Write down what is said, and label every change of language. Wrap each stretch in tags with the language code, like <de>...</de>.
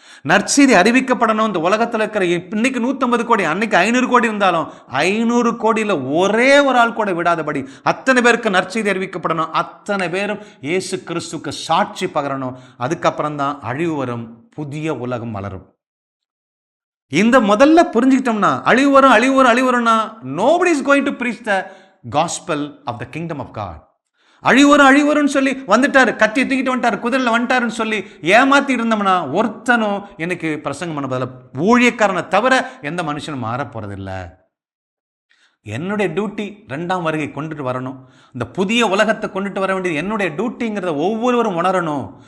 <ta>நற்செய்தி அறிவிக்கப்படணும். இந்த உலகத்தில் இருக்கிற இன்னைக்கு 150 கோடி, அன்னைக்கு 500 கோடி இருந்தாலும் 500 கோடியில் ஒரே ஒரு ஆள் கூட விடாதபடி அத்தனை பேருக்கு நற்செய்தி அறிவிக்கப்படணும். அத்தனை பேரும் இயேசு கிறிஸ்துக்கு சாட்சி பகரணும். அதுக்கப்புறம் தான் அழிவு வரும், புதிய உலகம் வளரும். இந்த முதல்ல புரிஞ்சுக்கிட்டோம்னா, அழிவு வரும்னா</ta> <en>nobody is going to preach the gospel of the kingdom of God.</en> <ta>அழிவு வரும்னு சொல்லி வந்துட்டாரு, கத்தி தூக்கிட்டு வந்துட்டாரு, குதிரையில் வந்துட்டாருன்னு சொல்லி ஏமாத்தி இருந்தோம்னா ஒருத்தனும் எனக்கு பிரசங்கம் பண்ண பதில் ஊழியக்காரனை தவிர எந்த மனுஷனும் மாற போறதில்லை. என்னுடைய டியூட்டி 2ஆம் வருகை கொண்டுட்டு வரணும். இந்த புதிய உலகத்தை கொண்டுட்டு வர வேண்டியது என்னுடைய டியூட்டிங்கிறத ஒவ்வொருவரும் உணரணும்.</ta>